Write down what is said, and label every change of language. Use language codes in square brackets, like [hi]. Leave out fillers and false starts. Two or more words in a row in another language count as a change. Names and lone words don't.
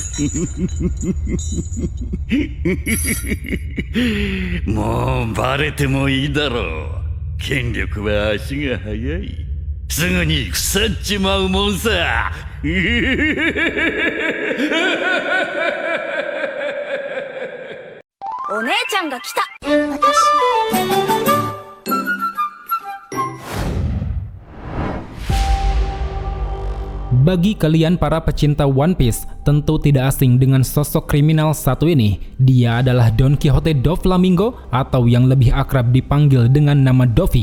[ja] もうバレてもいいだろう。権力は足が速い。すぐに腐っちまうもんさ。お姉ちゃんが来た。 [id] Bagi kalian para pecinta One Piece, tentu tidak asing dengan sosok kriminal satu ini. Dia adalah Don Quixote Doflamingo atau yang lebih akrab dipanggil dengan nama Doffy.